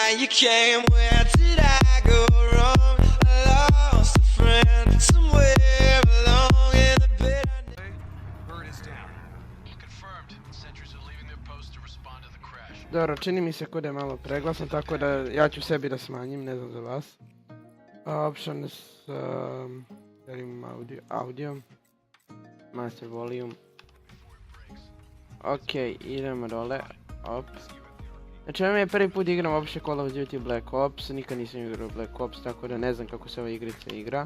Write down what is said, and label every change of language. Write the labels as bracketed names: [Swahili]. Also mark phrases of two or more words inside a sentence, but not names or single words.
[English] came, where did I go wrong? I lost a friend somewhere along in the bed. Bird is down. Confirmed. Sentries are leaving their post to respond to the crash. [Serbian] Dobro, čini mi se kod je malo preglasan, tako da ja ću sebi da smanjim, ne znam za vas. Options, da imam audio, [English] master volume. [Serbian] Ok, idemo dole, op. Znači ovo mi je prvi put igram uopće Call of Duty Black Ops, nikad nisam igrao Black Ops, tako da ne znam kako se ova igrica igra.